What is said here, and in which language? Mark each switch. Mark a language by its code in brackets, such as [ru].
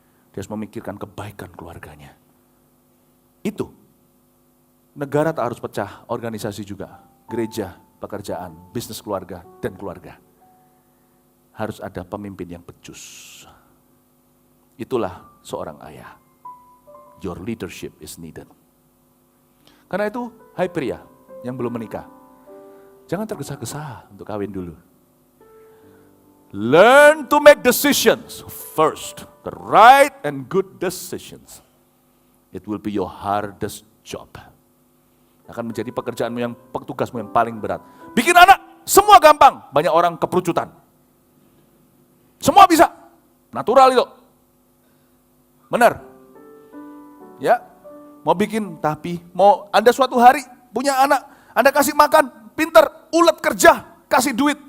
[id] Dia harus memikirkan kebaikan keluarganya. Itu. Negara tak harus pecah, organisasi juga. Gereja, pekerjaan, bisnis keluarga, dan keluarga. Harus ada pemimpin yang becus. Itulah seorang ayah. [en] Your leadership is needed. [id] Karena itu, hai pria yang belum menikah, jangan tergesa-gesa untuk kawin dulu. [en] Learn to make decisions first, the right and good decisions. It will be your hardest job. [id] Akan menjadi pekerjaanmu tugasmu yang paling berat. Bikin anak, semua gampang. Banyak orang keperucutan. Semua bisa. Natural itu. Benar. Ya. Mau bikin, tapi mau Anda suatu hari punya anak, Anda kasih makan, pinter, ulet kerja, kasih duit.